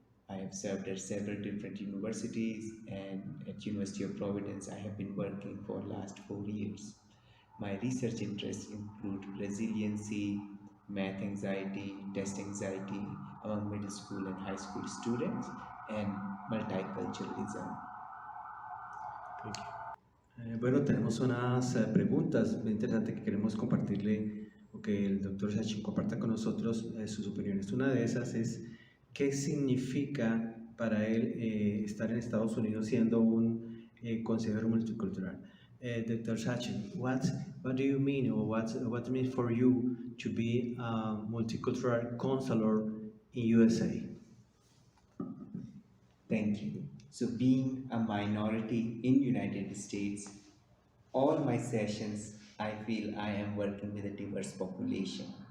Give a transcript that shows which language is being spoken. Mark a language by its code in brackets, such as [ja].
[en] I have served at several different universities, and at University of Providence I have been working for last 4 years. My research interests include resiliency, math anxiety, test anxiety among middle school and high school students, and multiculturalism. Thank you. [es] Bueno, tenemos unas preguntas muy interesantes que queremos compartirle o que el doctor Sachin comparta con nosotros sus opiniones. Una de esas es, ¿qué significa para él estar en Estados Unidos siendo un consejero multicultural? [en] Dr. Sachin, what do you mean or what means for you to be a multicultural counselor in USA? Thank you. So being a minority in United States, all my sessions I feel I am working with a diverse population.